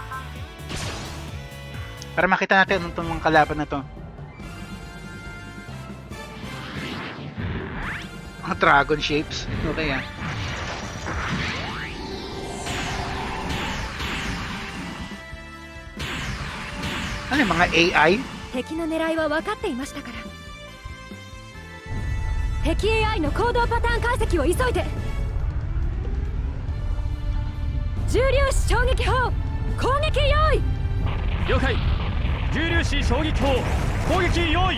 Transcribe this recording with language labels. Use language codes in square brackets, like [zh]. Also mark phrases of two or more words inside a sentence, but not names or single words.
[tl] Para makita natin anong itong mga kalaban na to. Mga [en] dragon shapes. [tl] Okay yan. Ano yung mga AI? [ja] 敵の狙いは分かっていましたから。敵 AI の行動パターン解析を急いで。重粒子衝撃砲攻撃用意。了解。重粒子衝撃砲攻撃用意。